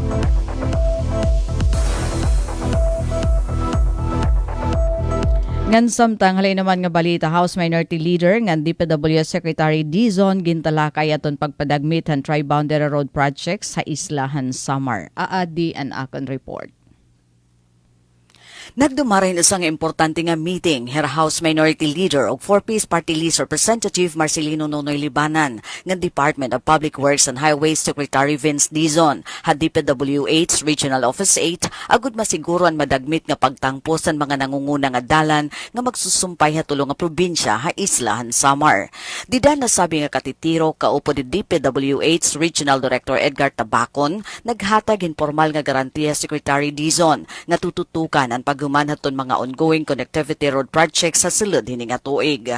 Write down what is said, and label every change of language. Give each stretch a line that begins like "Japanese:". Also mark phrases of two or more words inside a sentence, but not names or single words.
Waray: Ngan samtang halay naman nga balita, House Minority Leader ngan DPWH Secretary Dizon gintalakay aton pagpadagmit han Tri-Boundary Road Project sa Islahan Samar. Aadi an akon report. Nagdumaray na isang importante nga meeting her House Minority Leader o 4-piece Party List Representative Marcelino Nonoy Libanan ng Department of Public Works and Highways Secretary Vince Dizon had DPWH Regional Office 8 agud masiguro ang madagmit nga pagtangpos ang mga nangunguna nga dalan nga magsusumpay hatulong nga probinsya ha Islahan Samar. Dida nasabi nga katitiro kaupo di DPWH Regional Director Edgar Tabacon naghatag informal nga garantiya Secretary Dizon nga tututukan ang paghuman haton mga
English: ongoing connectivity road projects
Waray: sa sulod hini nga tuig.